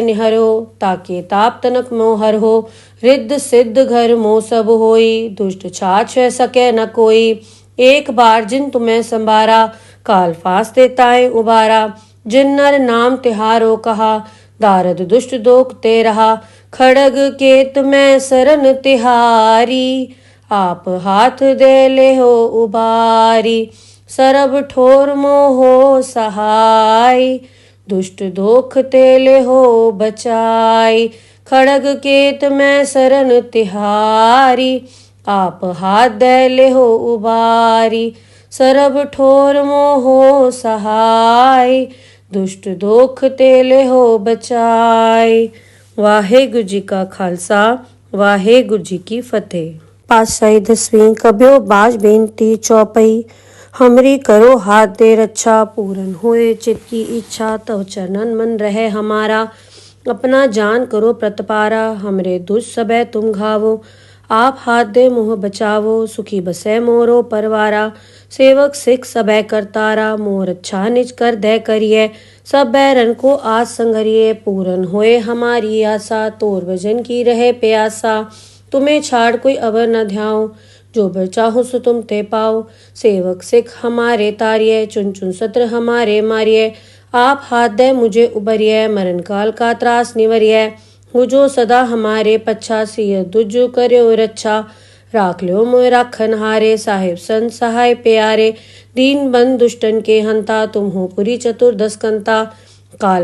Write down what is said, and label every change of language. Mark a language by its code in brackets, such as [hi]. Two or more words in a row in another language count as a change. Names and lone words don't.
[bra] निहरो, ताके ताप तनक मोहर हो, रिद्ध सिद्ध घर मोह सब होई, दुष्ट छाछ है सके न कोई, एक बार जिन तुम्हें संभारा, काल फास्ते ताए उबारा, जिन नर नाम तिहारो कहा, दारद दुष्ट दोख ते रहा, खड़ग केत में सरन तिहारी, आप हाथ दे ले हो उबारी, सरब ठोर मोहो सहाय, दुष्ट दोख तेले हो बचाई, खड़ग केत में सरन तिहारी, आप हाथ दे ले हो उबारी, सरब ठोर मोहो सहाय, दुष्ट दोख तेले हो बचाई। वाहेगुरु जी का खालसा, वाहेगुरु जी की फतेह। पातशाही दसवीं कब्यो बाज बेनती चौपई, हमरी करो हाथ दे रक्षा, पूरन होए चित की इच्छा, तव चरणन मन रहे हमारा, अपना जान करो प्रतपारा, हमरे दुष्ट सबे तुम घावो, आप हाथ दे मोह बचावो, सुखी बसे मोरो परवारा, सेवक सिख सबे करतारा, मोर अच्छा निज कर दे करिए, सब बैरन को आज संगरिए, पूरन होए हमारी आशा, तोर वजन की रहे प्यासा, तुम्हें छाड़ कोई अवर न ध्याओ, जो बर चाहो सो तुम ते पाओ, सेवक सिख हमारे तारिये, चुन चुन सत्र हमारे मारिये, आप हाथ दे मुझे उबरिये, मरण काल का त्रास निवरिये, हो जो सदा हमारे पच्छा, सिय दुजु कर्यो रक्षा, राख लो मोय राखन हारे, साहिब संत सहाय प्यारे, दीन बंद दुष्टन के हंता, तुम हो पुरी चतुर्दश कंता, काल